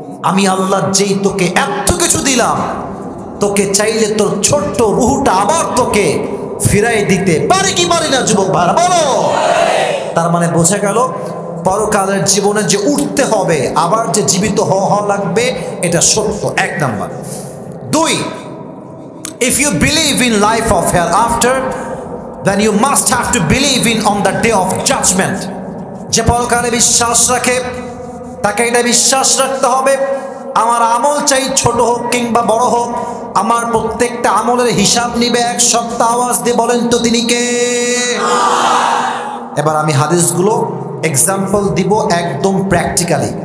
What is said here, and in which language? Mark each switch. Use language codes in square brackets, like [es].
[bn] আমি আল্লাহ যেই তোকে এত কিছু দিলাম, তোকে চাইলে তোর ছোট্ট রুহুটা আবার তোকে ফিরাই দিতে পারি কি পারি না যুবক ভাইরা? বলো। তার মানে বোঝা গেল পরকালের জীবনে যে উঠতে হবে, আবার যে জীবিত হওয়া লাগবে, এটা সত্য। 1 number. [en] 2, if you believe in life of hereafter, then you must have to believe in on the day of judgment. [bn] যে পরকালে বিশ্বাস রাখে তাকে এটা বিশ্বাস রাখতে হবে, আমার আমল চাই ছোট হোক কিংবা বড় হোক, আমার প্রত্যেকটা আমলের হিসাব নিবে 1 সপ্তাহ। আওয়াজ দিয়ে বলেন তো তিনি কে? এবার আমি হাদিসগুলো এক্সাম্পল দিব একদম প্র্যাকটিক্যালি।